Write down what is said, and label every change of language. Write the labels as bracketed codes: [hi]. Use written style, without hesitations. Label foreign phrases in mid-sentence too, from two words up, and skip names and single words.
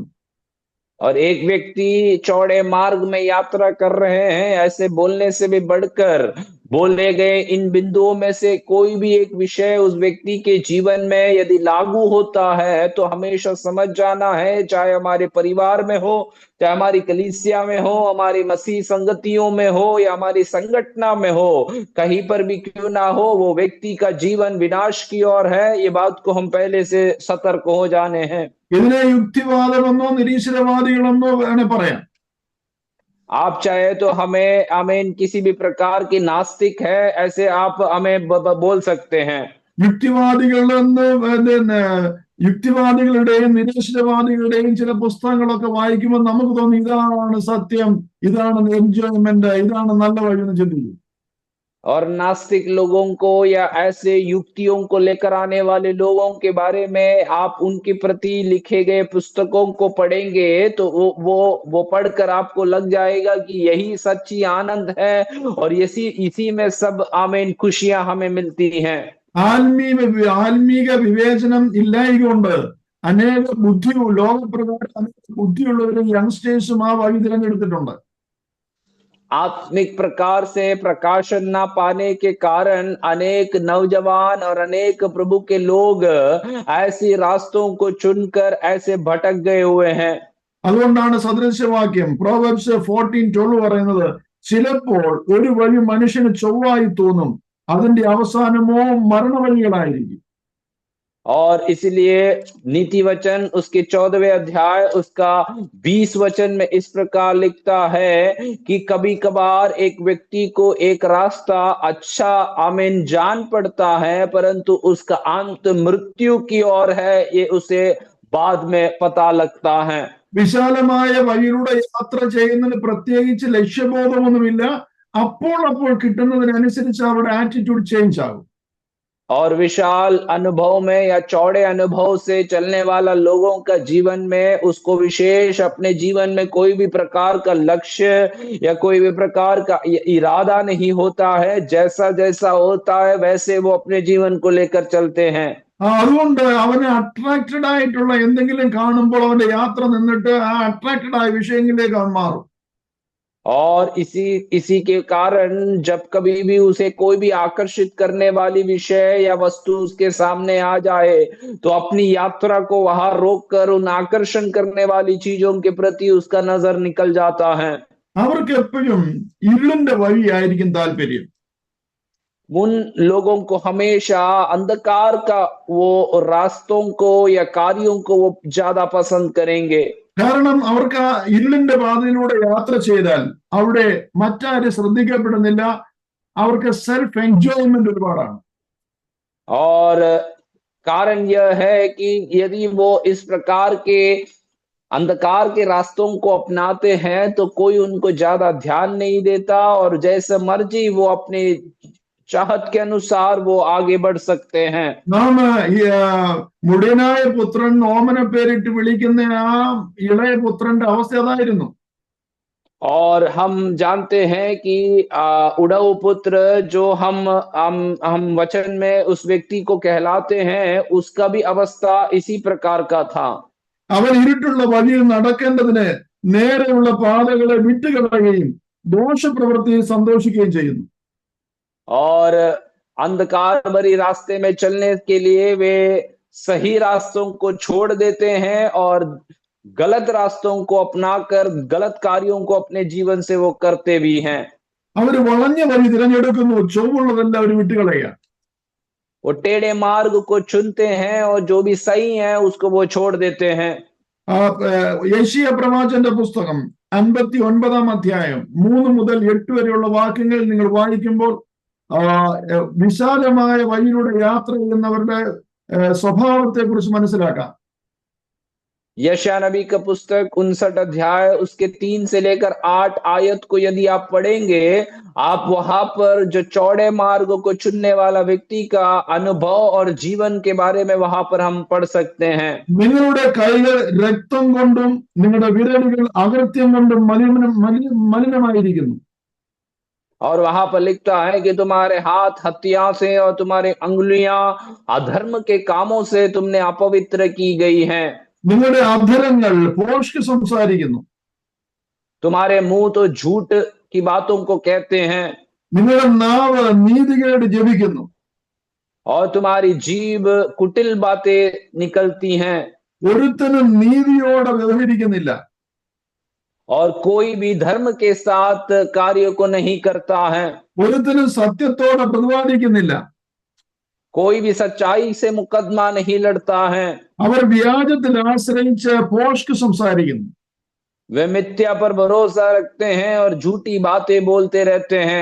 [hi] और एक व्यक्ति चौड़े मार्ग में यात्रा कर रहे हैं, ऐसे बोलने से भी बढ़कर बोले गए इन बिंदुओं में से कोई भी एक विषय उस व्यक्ति के जीवन में यदि लागू होता है तो हमेशा समझ जाना है, चाहे हमारे परिवार में हो, चाहे हमारी कलीसिया में हो, हमारी मसीह संगतियों में हो या हमारी संगठना में हो, कहीं पर भी क्यों ना हो, वो व्यक्ति का जीवन विनाश की ओर है। ये बात को हम पहले से सतर्क हो जाने हैं। [ml] ഇതിനെ യുക്തിവാദമെന്നോ നിരീശ്വരവാദികളെന്നോ വേണേ പറയാം. [hi] आप चाहे तो हमें किसी भी प्रकार की नास्तिक है ऐसे आप हमें बोल सकते हैं। [ml] യുക്തിവാദികളുടെയും നിരീശ്വരവാദികളുടെയും ചില പുസ്തകങ്ങളൊക്കെ വായിക്കുമ്പോൾ നമുക്ക് തോന്നി, ഇതാണ് സത്യം, ഇതാണ് എൻജോയ്മെന്റ്, ഇതാണ് നല്ല വഴി എന്ന് ചിന്തിക്കും. [hi] और नास्तिक लोगों को या ऐसे युक्तियों को लेकर आने वाले लोगों के बारे में आप उनके प्रति लिखे गए पुस्तकों को पढ़ेंगे तो वो पढ़कर आपको लग जाएगा कि यही सच्ची आनंद है और इसी में सब आमीन खुशियां हमें मिलती हैं। [ml] ആത്മീക വിവേചനം ഇല്ലായകൊണ്ട് അനേക ലോകപ്രകാരം ബുദ്ധിയുള്ളവരും യങ്സ്റ്റേഴ്സും ആ വഴി തിരഞ്ഞെടുത്തിട്ടുണ്ട്. [hi] आत्मिक प्रकार से प्रकाशन ना पाने के कारण अनेक नौजवान और अनेक प्रभु के लोग ऐसे रास्तों को चुनकर ऐसे भटक गए हुए हैं। [ml] അതുകൊണ്ടാണ് സദൃശവാക്യം പ്രോവർബ്സ് 14:12 പറയുന്നത്, ചിലപ്പോൾ ഒരു വഴി മനുഷ്യന് ചൊവ്വായി തോന്നും, അതിന്റെ അവസാനമോ മരണവഴികളായിരിക്കും. [hi] और इसलिए नीति वचन उसके 14वें अध्याय उसका 20 वचन में इस प्रकार लिखता है कि कभी कभार एक व्यक्ति को एक रास्ता अच्छा आमीन जान पड़ता है, परंतु उसका अंत मृत्यु की ओर है, ये उसे बाद में पता लगता है। [ml] വിശാലമായ വഴിയിലൂടെ യാത്ര ചെയ്യുന്നതിന് പ്രത്യേകിച്ച് ലക്ഷ്യബോധമൊന്നുമില്ല, അപ്പോൾ കിട്ടുന്നതിനനുസരിച്ച് അവരുടെ [en] attitude change [ml] ആകും. [hi] और विशाल अनुभव में या चौड़े अनुभव से चलने वाला लोगों का जीवन में उसको विशेष अपने जीवन में कोई भी प्रकार का लक्ष्य या कोई भी प्रकार का इरादा नहीं होता है, जैसा जैसा होता है वैसे वो अपने जीवन को लेकर चलते हैं। [ml] അതുകൊണ്ട് അവന് അട്രാക്റ്റഡ് ആയിട്ടുള്ള എന്തെങ്കിലും കാണുമ്പോൾ അവന്റെ യാത്ര നിന്നിട്ട് ആ അട്രാക്റ്റഡ് ആയ വിഷയങ്ങളിലേക്ക് അവൻ മാറും. [hi] और इसी के कारण जब कभी भी उसे कोई भी आकर्षित करने वाली विषय या वस्तु उसके सामने आ जाए तो अपनी यात्रा को वहां रोककर उन आकर्षण करने वाली चीजों के प्रति उसका नजर निकल जाता है। [ml] അവർക്ക് എപ്പോഴും ഇരുളിന്റെ വഴിയായിരിക്കും താല്പര്യം. [hi] उन लोगों को हमेशा अंधकार का वो रास्तों को या कार्यों को वो ज्यादा पसंद करेंगे। [ml] കാരണം അവർക്ക് ആ ഇരുളിന്റെ പാതയിലൂടെ യാത്ര ചെയ്താൽ അവിടെ മറ്റാരും ശ്രദ്ധിക്കപ്പെടുന്നില്ല, അവർക്ക് [en] self enjoyment [ml] ഒരുപാടാണ്. [hi] और कारण यह है कि यदि वो इस प्रकार के अंधकार के रास्तों को अपनाते हैं तो कोई उनको ज्यादा ध्यान नहीं देता और जैसे मर्जी वो अपने चाहत के अनुसार वो आगे बढ़ सकते हैं। [ml] നാം മുടിയനായ പുത്രൻ ഓമന പേരിട്ട് വിളിക്കുന്ന ആ ഇളയ പുത്രന്റെ അവസ്ഥ അതായിരുന്നു. [hi] और हम जानते हैं कि उड़ऊ पुत्र जो हम वचन में उस व्यक्ति को कहलाते हैं, उसका भी अवस्था इसी प्रकार का था। [ml] അവൻ ഇരുട്ടുള്ള വഴിയിൽ നടക്കേണ്ടതിന് നേരെയുള്ള പാതകളെ വിട്ടുകളയുകയും ദോഷപ്രവൃത്തിയിൽ സന്തോഷിക്കുകയും ചെയ്യുന്നു. [hi] और अंधकार भरी रास्ते में चलने के लिए वे सही रास्तों को छोड़ देते हैं और गलत रास्तों को अपनाकर गलत कार्यों को अपने जीवन से वो करते भी हैं। [ml] അവര് വളഞ്ഞ വഴി തിരഞ്ഞെടുക്കുന്നു, ചൊവ്വുള്ളതെല്ലാം അവർ വിട്ടുകളയുക. [hi] वो टेढ़े मार्ग को चुनते हैं और जो भी सही है उसको वो छोड़ देते हैं। [ml] യെശയ്യാ പ്രവാചകന്റെ പുസ്തകം 59-ാം അധ്യായം 3 മുതൽ 8 വരെയുള്ള വാക്യങ്ങൾ നിങ്ങൾ വായിക്കുമ്പോൾ വിശാലമായ വഴിയിലൂടെ യാത്ര ചെയ്യുന്നവരുടെ സ്വഭാവത്തെ കുറിച്ച് മനസ്സിലാക്കാം. [hi] यशायाह नबी का पुस्तक 59 अध्याय उसके 3 से लेकर 8 आयत को यदि आप पढ़ेंगे, आप वहां पर जो चौड़े मार्ग को चुनने वाला व्यक्ति का अनुभव और जीवन के बारे में वहां पर हम पढ़ सकते हैं। [ml] നിങ്ങളുടെ കൈകൾ രക്തം കൊണ്ടും നിങ്ങളുടെ വിരലുകൾ അകൃത്യം കൊണ്ടും മലിനമായിരിക്കുന്നു. [hi] और वहां पर लिखता है कि तुम्हारे हाथ हत्या से और तुम्हारे अंगुलियां अधर्म के कामों से तुमने अपवित्र की गई हैं। [ml] നിങ്ങളുടെ അധരങ്ങൾ ഭോഷ്ക് സംസാരിക്കുന്നു. [hi] तुम्हारे मुंह तो झूठ की बातों को कहते हैं। [ml] നിങ്ങളുടെ നാവ് നീതികേട് ജപിക്കുന്നു. [hi] और तुम्हारी जीभ कुटिल बातें निकलती हैं। [ml] ഒരുത്തനും നീതിയോടെ വ്യവഹരിക്കുന്നില്ല. [hi] और कोई भी धर्म के साथ कार्य को नहीं करता है। [ml] ഒരുത്തനും സത്യത്തോടെ പ്രതിവാദിക്കുന്നില്ല. [hi] कोई भी सच्चाई से मुकदमा नहीं लड़ता है। [ml] അവർ വ്യാജത്തിൽ ആശ്രയിച്ച് ഭോഷ്ക് സംസാരിക്കുന്നു. [hi] वे मिथ्या पर भरोसा रखते हैं और झूठी बातें बोलते रहते हैं।